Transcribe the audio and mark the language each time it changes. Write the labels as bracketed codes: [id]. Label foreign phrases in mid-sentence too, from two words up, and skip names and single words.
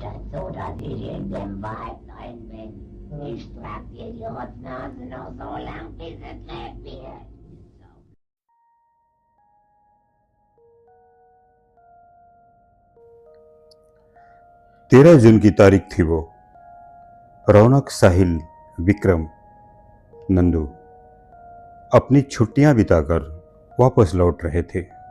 [de] oder direkt dem Weiblein bin. Ich trag dir die Rotznase noch so lang, bis es leer wird. [hi] तेरह जून की तारीख थी वो। रौनक, साहिल, विक्रम, नंदू अपनी छुट्टियां बिताकर वापस लौट रहे थे।